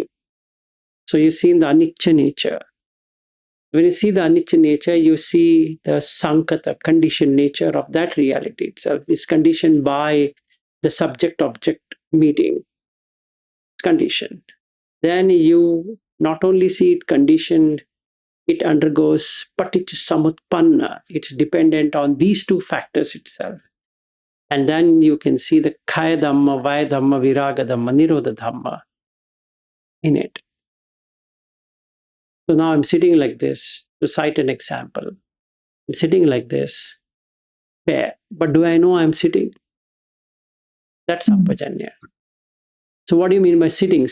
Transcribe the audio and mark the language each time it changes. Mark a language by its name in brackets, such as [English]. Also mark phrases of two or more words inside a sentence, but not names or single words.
[English] So you see in the anicca nature. When you see the anicca nature, you see the sankata, conditioned nature of that reality itself. It's conditioned by the subject-object meeting. It's conditioned. Then you not only see it conditioned, it undergoes [Pali] paticca samutpanna. [English] It's dependent on these two factors itself. And then you can see the [Pali] kaya dhamma, vaya dhamma, viraga dhamma, nirodha dhamma [English] in it. So now I'm sitting like this, to cite an example. I'm sitting like this, fair. But do I know I'm sitting? That's Sampajanya. So what do you mean by sitting?